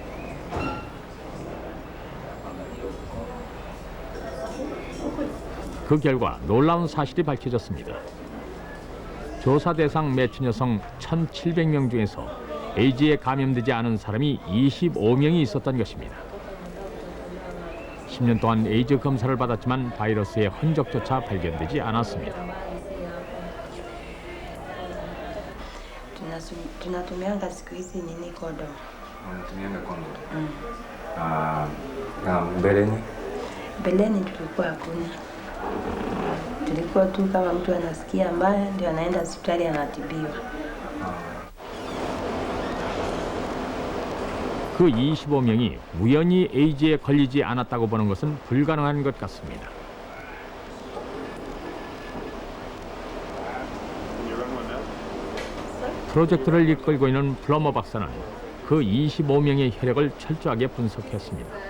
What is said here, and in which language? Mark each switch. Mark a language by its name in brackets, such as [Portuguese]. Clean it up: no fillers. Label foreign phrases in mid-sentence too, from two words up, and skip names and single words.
[Korean] 그 결과 놀라운 사실이 밝혀졌습니다. 조사 대상 매춘 여성 1,700명 중에서 에이즈에 감염되지 않은 사람이 25명이 있었던 것입니다. 10년 동안 에이즈 검사를 받았지만 바이러스의 흔적조차 발견되지 않았습니다. [Swahili] Tunatumianga siku hizi nini kodo. Unatumianga kondo? Na mbeleni? Mbeleni tulikuwa hakuna. Tulikuwa tu kama mtu anasikia mbaya ndio anaenda hospitali anatibiwa. [Korean] 그 25명이 우연히 에이즈에 걸리지 않았다고 보는 것은 불가능한 것 같습니다. 프로젝트를 이끌고 있는 플러머 박사는 그 25명의 혈액을 철저하게 분석했습니다.